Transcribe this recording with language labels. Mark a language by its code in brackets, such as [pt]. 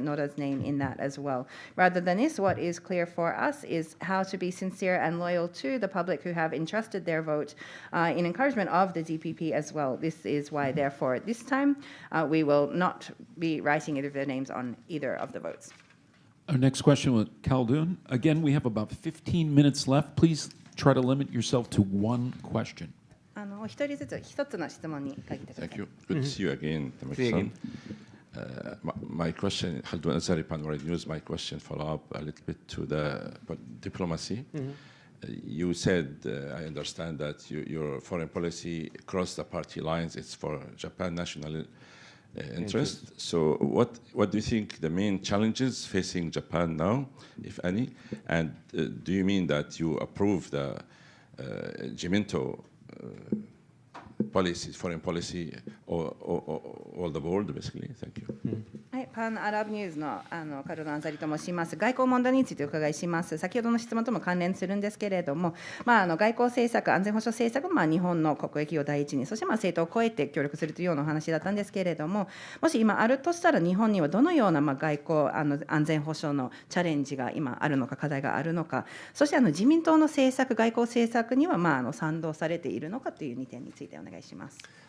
[en] Noda's name in that as well. Rather than this, what is clear for us is how to be sincere and loyal to the public who have entrusted their vote in encouragement of the DPP as well. This is why, therefore, this time we will not be writing either of their names on either of the votes. Our next question with Khaldun. Again, we have about 15 minutes left. Please try to limit yourself to one question. [ja] 一人ずつ一つの質問に限ってください。 [en] Thank you. Good to see you again, Tamaki-san. My question, Khaldun Azari, Panorama News, my question follow up a little bit to the diplomacy. You said, I understand that your foreign policy across the party lines, it's for Japan national interest. So what do you think the main challenges facing Japan now, if any? And do you mean that you approve the Jiminto policy, foreign policy, all the board, basically? Thank you. [ja] はい、パンアラブニュースのカルロ・アンザリと申します。外交問題についてお伺いします。先ほどの質問とも関連するんですけれども、外交政策、安全保障政策も日本の国益を第一に、そして政党を超えて協力するというようなお話だったんですけれども、もし今あるとしたら日本にはどのような外交安全保障のチャレンジが今あるのか、課題があるのか、そして自民党の政策、外交政策には賛同されているのかという2点についてお願いします。